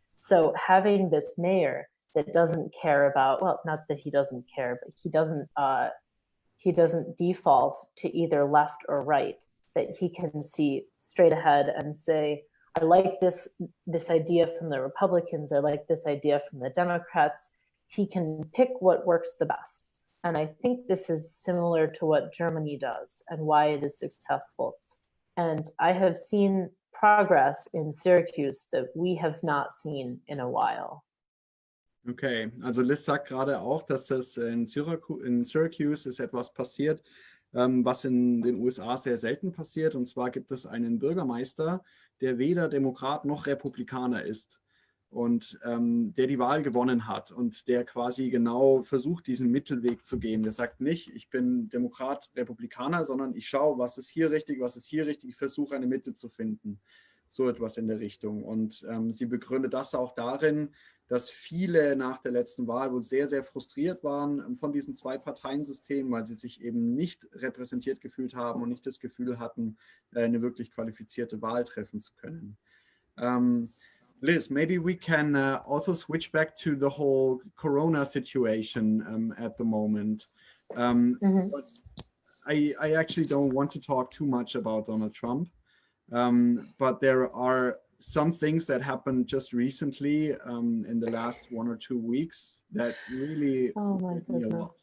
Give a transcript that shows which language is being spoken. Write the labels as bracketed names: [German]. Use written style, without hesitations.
[English] So having this mayor that doesn't care about, well, not that he doesn't care, but he doesn't default to either left or right, that he can see straight ahead and say, I like this idea from the Republicans, I like this idea from the Democrats. He can pick what works the best. And I think this is similar to what Germany does and why it is successful. And I have seen progress in Syracuse that we have not seen in a while. [German] Okay, also Liz sagt gerade auch, dass es in Syracuse ist etwas passiert, was in den USA sehr selten passiert. Und zwar gibt es einen Bürgermeister, der weder Demokrat noch Republikaner ist. und der die Wahl gewonnen hat und der quasi genau versucht, diesen Mittelweg zu gehen. Der sagt nicht, ich bin Demokrat, Republikaner, sondern ich schaue, was ist hier richtig, was ist hier richtig, ich versuche eine Mitte zu finden. So etwas in der Richtung. Und sie begründet das auch darin, dass viele nach der letzten Wahl wohl sehr, sehr frustriert waren von diesem Zwei-Parteien-System, weil sie sich eben nicht repräsentiert gefühlt haben und nicht das Gefühl hatten, eine wirklich qualifizierte Wahl treffen zu können. [English] Liz, maybe we can also switch back to the whole Corona situation at the moment. But I actually don't want to talk too much about Donald Trump. But there are some things that happened just recently in the last 1 or 2 weeks that really hurt me a lot.